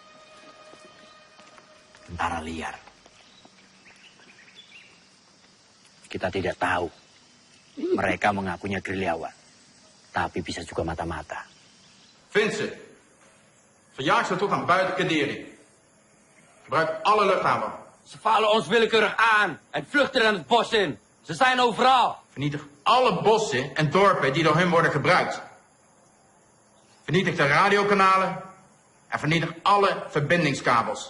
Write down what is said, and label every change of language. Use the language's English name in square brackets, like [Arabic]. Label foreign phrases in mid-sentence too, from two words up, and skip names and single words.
[Indonesian] Tentara liar. Kita tidak tahu. Mereka mengakunya gerilyawan. Tapi bisa juga mata-mata. [Dutch] Vincent, verjaag ze toegang buiten Kadiri. Gebruik alle luchthaven. Ze vallen ons willekeurig aan en vluchten er het bos in. Ze zijn overal. Vernietig alle bossen en dorpen die door hun worden gebruikt. Vernietig de radiokanalen en vernietig alle verbindingskabels.